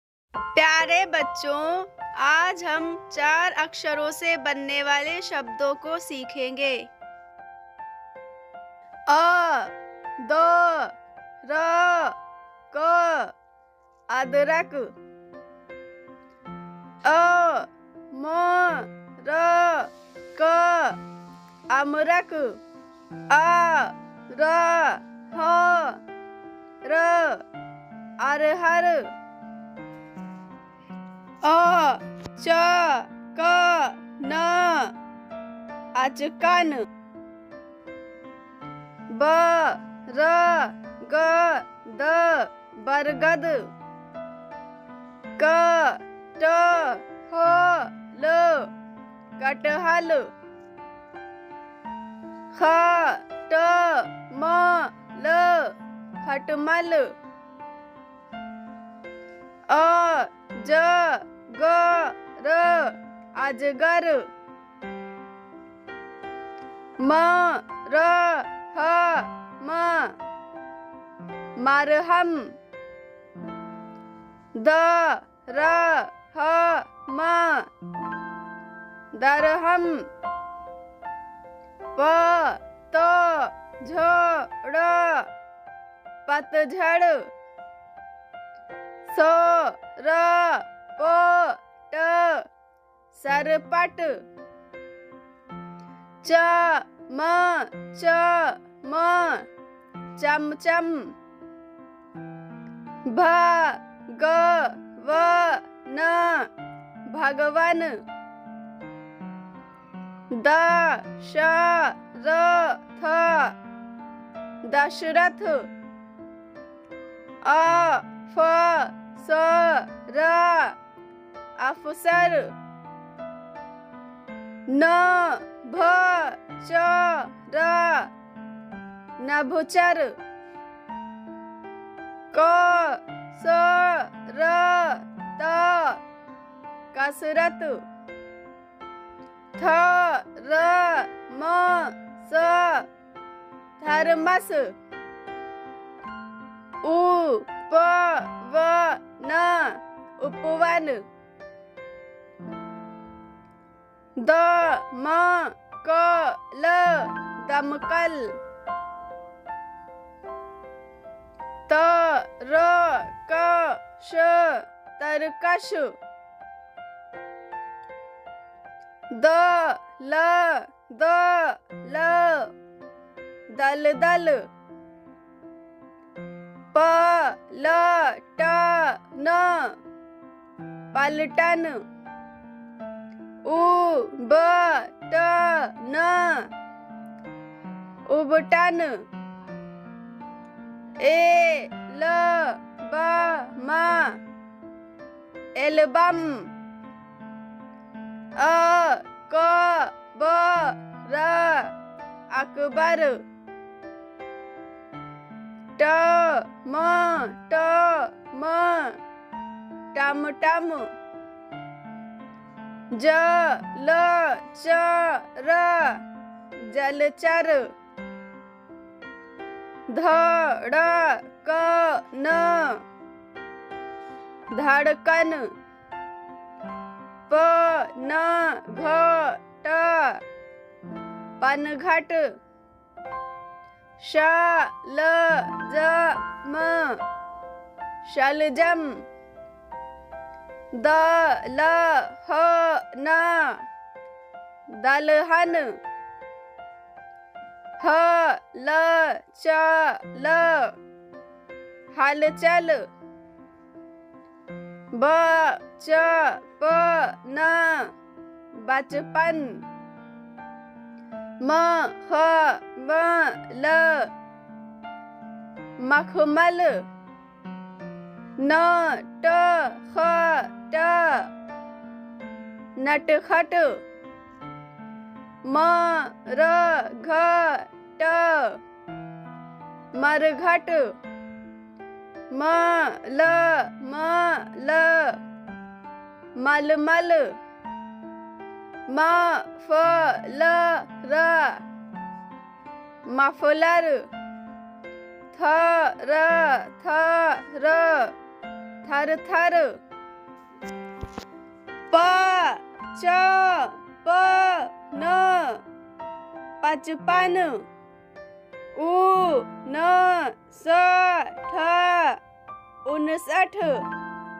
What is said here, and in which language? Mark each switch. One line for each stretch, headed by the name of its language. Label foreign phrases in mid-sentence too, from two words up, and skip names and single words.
Hindi: प्यारे बच्चों, आज हम 4 अक्षरों से बनने वाले शब्दों को सीखेंगे। अ, द, र, क, अदरक। अ, म, र, क, अमरक। आ, र, ह, र, अरहर। अ, च, क, न, अचकन। ब, र, ग, द, बरगद। क, ट, ह, ल, कटहल। ख, ट, म, ल, खटमल। अ, ज, ग, र, अजगर। म, र, ह, म, मरहम। द, र, ह, म, दरहम। प, त, झ, ड़, पतझड़। स, र, प, ट, सरपट। च, म, च, म, चमचम। भ, ग, व, न, भगवन। द, श, र, थ, दशरथ। अ, फ, स, र, अफसर। न, भ, च, र, नभुचर। क, स, र, त, कसरत। थ, र, म, स, थर्मस। उ, प, व, न, उपवन। द, म, क, ल, दमकल। त, र, क, श, तरकश। द, ल, द, ल, दलदल। प, ल, ट, न, पलटन। उ, ब, ट, न, उबटन। ए, ल, ब, म, एल्बम। अ, क, ब, र, अकबर। ट, म, ट, म, टमटम। ज, ल, च, र, जलचर। ध, ड़, क, न, धड़कन। प, न, घ, ट, पनघट। श, ल, ज, म, शलजम। द, ल, ह, न, दलहन। ह, ल, च, ल, हलचल। ब, च, प, न, बचपन। म, ह, म, ल, मखमल। न, ट, ख, ट, नटखट। म, र, घ, ट, मरघट। म, ल, म, ल, मलमल। म, फ, ल, र, मफलर। थ, र, थ, र, थरथर। प च प न 55 उ न 60 59